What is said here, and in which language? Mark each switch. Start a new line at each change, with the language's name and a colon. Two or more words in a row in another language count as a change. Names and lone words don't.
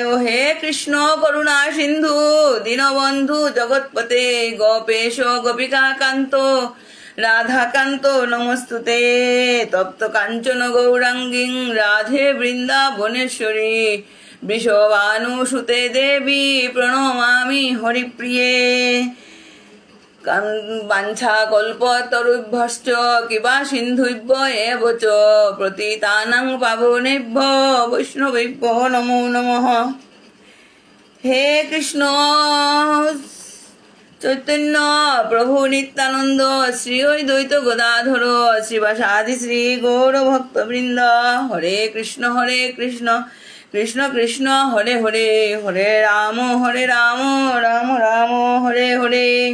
Sanskrit: হে কৃষ্ণ করুণা সিন্ধু দীনবন্ধু জগৎপতে গোপেশ গোপিকা কান্ত রাধাকান্ত নমস্তুতে। তপ্ত কাঞ্চন গৌরাঙ্গীং রাধে বৃন্দাবনেশ্বরী বৃষভানুসুতে দেবী প্রণমামি হরিপ্রিয়ে। বাঞ্ছা কল্পতরুভ্যশ্চ কৃপা সিন্ধুভ্য এব চ পতিতানাং পাবনেভ্যো বৈষ্ণবেভ্যো নমো নমঃ। হে কৃষ্ণ চৈতন্য প্রভু নিত্যানন্দ শ্রী অদ্বৈত গদাধর শ্রীবাসাদি শ্রী গৌর ভক্তবৃন্দ। হরে কৃষ্ণ কৃষ্ণ কৃষ্ণ হরে হরে, হরে রাম রাম রাম হরে হরে।